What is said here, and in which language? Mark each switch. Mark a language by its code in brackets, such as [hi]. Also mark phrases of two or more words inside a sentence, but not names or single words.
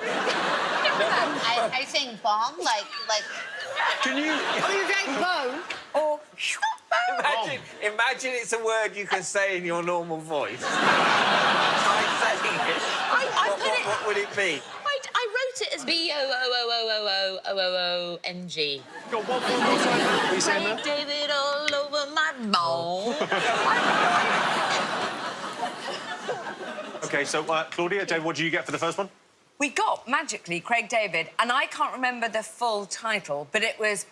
[en] I sing bomb, like... Can you... Are you saying bone or... Imagine it's a word you can say in your normal voice. Try saying it. What would it be? I wrote it as B-O-O-O-O-O-O-O-O-N-G. Go on, one more time. What are you saying Craig there? David all over my bone. OK, so, Claudia, Dave, what did you get for the first one? We got, magically, Craig David, and I can't remember the full title, but it was